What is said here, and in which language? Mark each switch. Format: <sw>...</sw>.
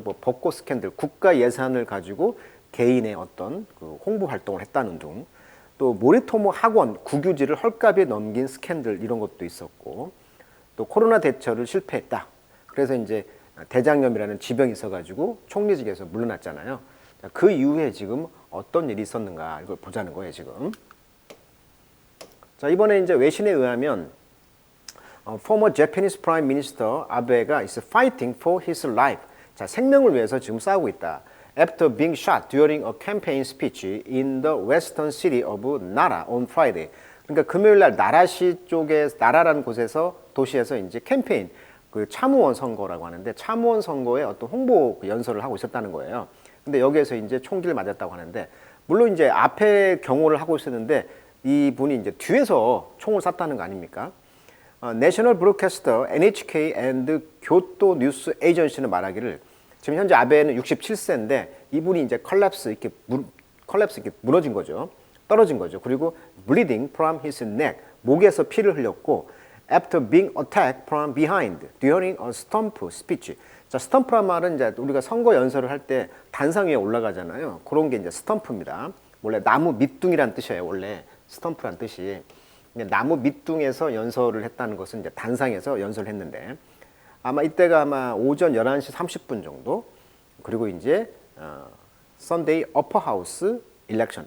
<ko>뭐 벚꽃 스캔들, 국가 예산을 가지고 개인의 어떤 그 홍보 활동을 했다는 등 또 모리토모 학원 국유지를 헐값에 넘긴 스캔들 이런 것도 있었고 또 코로나 대처를 실패했다. 그래서 이제 대장염이라는 지병이 있어가지고 총리직에서 물러났잖아요. 그 이후에 지금 어떤 일이 있었는가 이걸 보자는 거예요 지금. 자 이번에 이제 외신에 의하면</ko> <en>former Japanese Prime Minister 아베가 is fighting for his life.</en> <ko>자 생명을 위해서 지금 싸우고 있다.</ko> <en>After being shot during a campaign speech in the western city of Nara on Friday.</en> <ko>그러니까 금요일 날 나라시 쪽에 나라라는 곳에서 도시에서 이제 캠페인 그 참의원 선거라고 하는데 참의원 선거에 어떤 홍보 연설을 하고 있었다는 거예요. 근데 여기에서 이제 총기를 맞았다고 하는데 물론 이제 앞에 경호를 하고 있었는데 이분이 이제 뒤에서 총을 쐈다는 거 아닙니까? 내셔널 브로드캐스터 NHK and 교토 뉴스 에이전시는 말하기를 지금 현재 아베는 67세인데 이분이 이제 컬랩스 이렇게 무너진 거죠. 떨어진 거죠. 그리고</ko> <en>bleeding from his neck</en> <ko>목에서 피를 흘렸고</ko> <en>after being attacked from behind during a stump speech.</en> <ko>자, 스탬프란 말은 이제 우리가 선거 연설을 할 때 단상 위에 올라가잖아요. 그런 게 이제 스탬프입니다. 원래 나무 밑둥이란 뜻이에요. 원래 스탬프란 뜻이. 나무 밑둥에서 연설을 했다는 것은 이제 단상에서 연설을 했는데 아마 이때가 아마 오전 11시 30분 정도 그리고 이제</ko> <en>Sunday Upper House Election.</en>